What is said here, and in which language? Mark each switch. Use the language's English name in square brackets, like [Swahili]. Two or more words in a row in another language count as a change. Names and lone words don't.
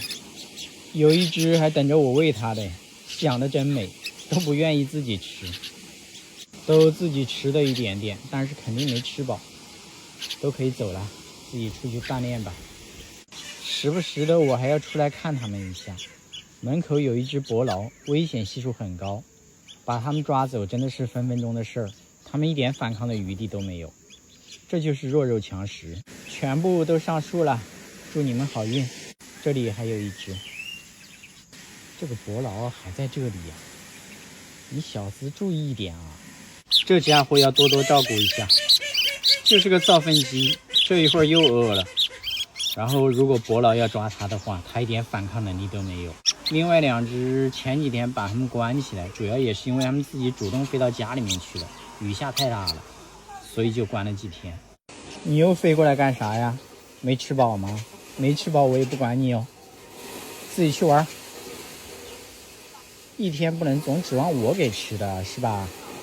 [Chinese] 有一隻還等着我餵它的，想得真美，都不願意自己吃，都自己吃了一點點，但是肯定沒吃飽，都可以走了，自己出去鍛鍊吧。時不時的我還要出來看他們一下。門口有一只伯勞，危險係數很高，把他們抓走真的是分分鐘的事兒，他們一點反抗的餘地都沒有。這就是弱肉強食。全部都上樹了，祝你們好運。這裡還有一只，這個伯勞還在這裡呀，你小子注意一點啊，這家伙要多多照顧一下，就是個造糞機，這一會兒又餓了。然後如果伯勞要抓他的話，他一點反抗能力都沒有。另外2隻前幾天把他們關起來，主要也是因為他們自己主動飛到家裡面去了，雨下太大了，所以就關了幾天。你又飛過來幹啥呀？沒吃飽嗎？沒吃飽我也不管你哦，自己去玩。一天不能總指望我給吃的，是吧？